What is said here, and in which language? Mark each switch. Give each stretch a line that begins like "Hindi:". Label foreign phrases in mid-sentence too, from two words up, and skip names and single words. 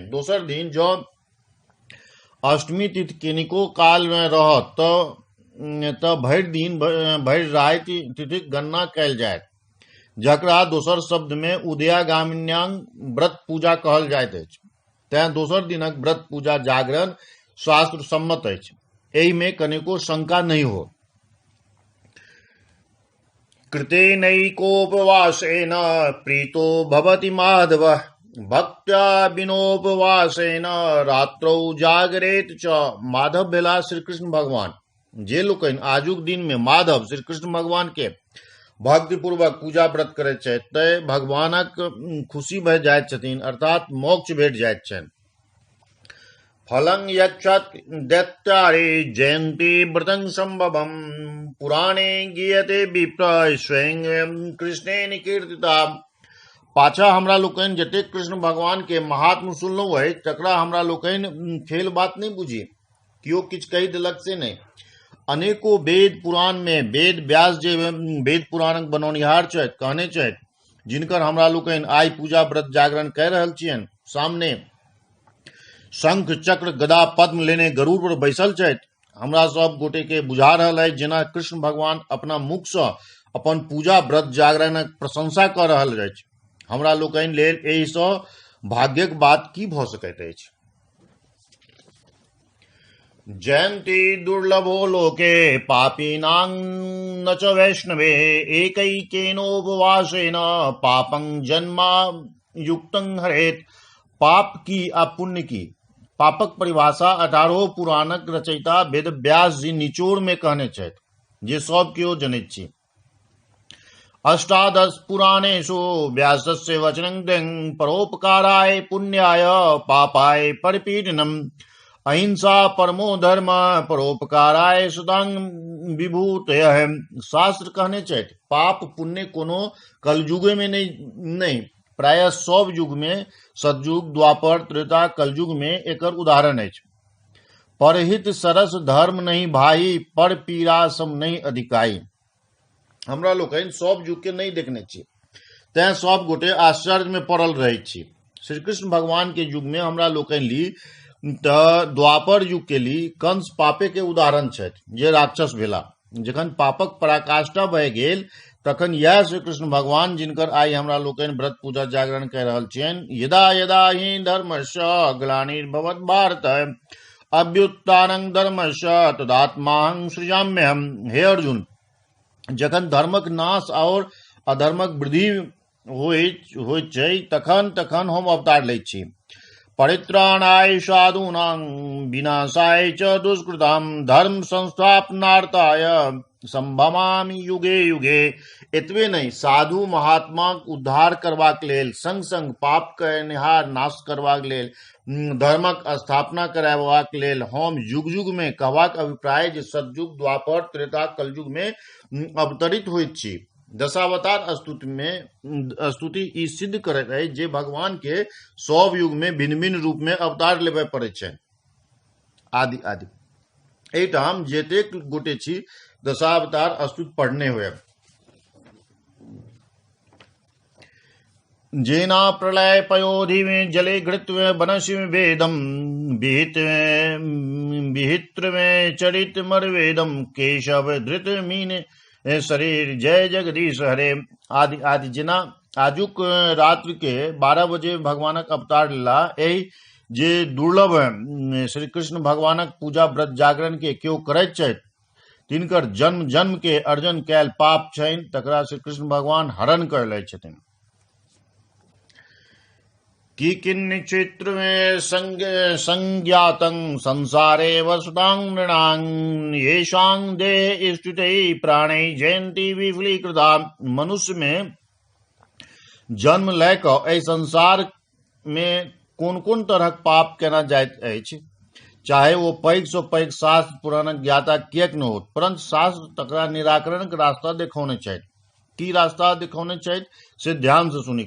Maithili: दोसर दिन जँ अष्टमी तिथि कनिको काल में रहत तऽ भरि दिन भरि राति तिथिक गणना कयल जायत जकरा दोसर शब्द में उदयागामिन्यां व्रत पूजा कहल जाइत अछि। तें दोसर दिनक व्रत पूजा जागरण शास्त्र सम्मत अछि। एहि में कनिको शंका नहीं हो।
Sanskrit: कृतेनैकोपवासेन प्रीतो भवति माधव भक्त्या बिनोपवासेन रात्रौ जागरेत च।
Maithili: माधव भेला श्री कृष्ण भगवान। जे लोकनि आजुक दिन में माधव श्री कृष्ण भगवान के भक्ति पूर्वक पूजा व्रत करैत छथि तै भगवानक खुशी भऽ जाइत छथिन अर्थात मोक्ष भेट जाइत छनि।
Sanskrit: फलं यक्षत दैत्यारे जयन्ति व्रतं संभवम् पुराणे गीयते विप्र स्वयं कृष्णेन कीर्तिता।
Maithili: पाछा हमरा लोकनि जतेक कृष्ण भगवान के महात्म सुनलहुँ अछि तकरा हमरा लोकनि खेल बात नहीं बुझी। कियो किछु कहि देलक से नहीं। अनेको वेद पुराण में वेद व्यास जे वेद पुराणक बनौनिहार छथि कहने छथि जिनकर हमरा लोकनि आइ पूजा व्रत जागरण कह रहल छियनि सामने शंख चक्र गदा पद्म लेने गरुड़ पर बैसल छथि। हमरा सब गोटे के बुझा रहल अछि जेना कृष्ण भगवान अपना मुख सँ अपन पूजा व्रत जागरणक प्रशंसा कऽ रहल अछि। हमरा लोकनि लेल एहि सँ भाग्यक बात की भऽ सकैत अछि।
Sanskrit: जयन्ति दुर्लभो लोके पापीनां न च वैष्णवे एकैकेनोपवासेन पापं जन्मा युक्तं हरेत।
Maithili: पाप की या पुण्य की पापक परिभाषा 18 पुराणक रचयिता वेद व्यास जी निचोड़ में कहने छथि जे सब केओ जनैत छी।
Sanskrit: अष्टादश पुराणेषु व्यासस्य वचनं दिं परोपकाराय पुण्याय पापाय परिपीडनम् अहिंसा परमो धर्म परोपकाराय सुदांग विभूतयः।
Maithili: शास्त्र कहने छथि पाप पुण्य कोनो कलयुग में नहीं प्राय सब युग में सतयुग द्वापर त्रेता कलयुग में एकर उदाहरण अछि।
Awadhi: परहित सरस धर्म नहीं भाई पर पीड़ा सम नहीं अधिकाई।
Maithili: हमरा लोकनि सब युग के नहीं देखने छी तैं सब गोटे आश्चर्य में पड़ल रहे छी। श्री कृष्ण भगवान के युग में हमरा लोकनि ली द्वापर युग के ली कंस पापे के उदाहरण छथि जे राक्षस भेला। जखन पापक पराकाष्ठा भए गेल तखन यह श्री कृष्ण भगवान जिनकर आई हमरा लोकनि व्रत पूजा जागरण कह रहल छियनि।
Sanskrit: यदा यदा हि धर्मस्य ग्लानिर्भवत् भारत अभ्युत्थानं धर्मस्य तदात्माहं सृजाम्यहम्।
Maithili: हे अर्जुन, जखन धर्मक नाश और अधर्मक वृद्धि होइत छै तखन तखन हम अवतार लैत छी।
Sanskrit: परित्राणाय साधूनां विनाशाय च दुष्कृतां धर्म संस्थापनार्थाय संभवामि युगे युगे।
Maithili: एतबे नहीं साधु महात्मा उद्धार करबाक लेल संग संग पाप करनिहार नाश करबाक लेल धर्मक स्थापना कराबबाक लेल हम युग युग में कहबाक अभिप्राय जे सतयुग द्वापर त्रेता कलयुग में अवतरित होइत छी। दशावतार स्तुति ई सिद्ध करैत अछि जे भगवान के सब युग में भिन्न भिन्न रूप में अवतार लेबय पड़ैत छै। आदि आदि एहिठाम जतेक गोटे छी दशावतार स्तुति पढ़ने हुए।
Sanskrit: जेना प्रलय पयोधि में जले घृत्व बनसि में वेदम विहित्र में चरित मरवेदम केशव धृत मीन शरीर जय जगदीश हरे।
Maithili: आदि आदि जेना आजुक रात्रि के 12 बजे भगवानक अवतार लीला एहि जे दुर्लभ श्री कृष्ण भगवानक पूजा व्रत जागरण के केओ करैत छथि तिनकर जन्म जन्म के अर्जन कैल पाप छनि तकरा श्री कृष्ण भगवान हरण कर लै छथिन।
Sanskrit: कि किन्चित्र में संज्ञातं संसारे वसुतां नृणां येषां देह स्थिते प्राणे जयंती विफलीकृता।
Maithili: मनुष्य में जन्म लैकऽ एहि संसार में कोन कोन तरहक पाप केना जाइत अछि चाहे वो पैघ सँ पैघ शास्त्र पुराणक ज्ञाता किएक न होत परंतु शास्त्र तकरा निराकरणक रास्ता देखौने छथि। की रास्ता दिखौने छथि से ध्यान से सुनी।